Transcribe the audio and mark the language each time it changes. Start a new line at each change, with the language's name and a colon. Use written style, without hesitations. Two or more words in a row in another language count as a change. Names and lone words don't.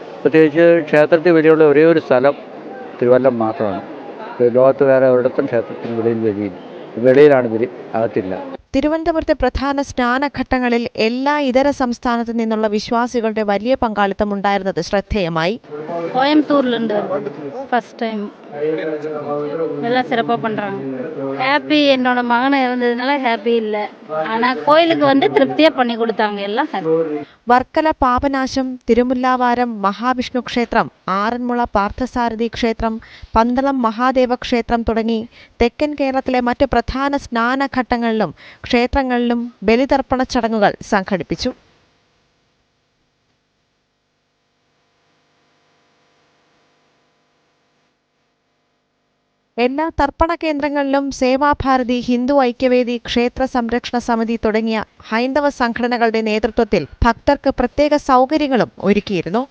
Malayalam: പ്രത്യേകിച്ച് ക്ഷേത്രത്തിൽ വലിയുള്ള ഒരേ ഒരു സ്ഥലം തിരുവല്ലം മാത്രമാണ്. ലോകത്ത് വേറെ ഒരിടത്തും ക്ഷേത്രത്തിന് വെളിയിലാണ് ബലി, അകത്തില്ല. തിരുവനന്തപുരത്തെ പ്രധാന സ്നാനഘട്ടങ്ങളിൽ എല്ലാ ഇതര സംസ്ഥാനത്തു നിന്നുള്ള വിശ്വാസികളുടെ വലിയ പങ്കാളിത്തം ഉണ്ടായിരുന്നത് ശ്രദ്ധേയമായി.
Tamil: கோயம்புத்தூர்லேருந்து
English: first time
Tamil: எல்லாம் சிறப்பாக பண்ணுறாங்க. ஹாப்பி, என்னோட மகனை இருந்ததுனால ஹாப்பி இல்லை, ஆனால் கோயிலுக்கு வந்து திருப்தியாக பண்ணி கொடுத்தாங்க, எல்லாம் ஹாப்பி.
Malayalam: വർക്കല പാപനാശം, തിരുമുല്ലാവാരം മഹാവിഷ്ണു ക്ഷേത്രം, ആറന്മുള പാർത്ഥസാരഥി ക്ഷേത്രം, പന്തളം മഹാദേവ ക്ഷേത്രം തുടങ്ങി തെക്കൻ കേരളത്തിലെ മറ്റ് പ്രധാന സ്നാനഘട്ടങ്ങളിലും ക്ഷേത്രങ്ങളിലും ബലിതർപ്പണ ചടങ്ങുകൾ സംഘടിപ്പിച്ചു. എല്ലാ തർപ്പണ കേന്ദ്രങ്ങളിലും സേവാഭാരതി, ഹിന്ദു ഐക്യവേദി, ക്ഷേത്ര സംരക്ഷണ സമിതി തുടങ്ങിയ ഹൈന്ദവ സംഘടനകളുടെ നേതൃത്വത്തിൽ ഭക്തർക്ക് പ്രത്യേക സൗകര്യങ്ങളും ഒരുക്കിയിരുന്നു.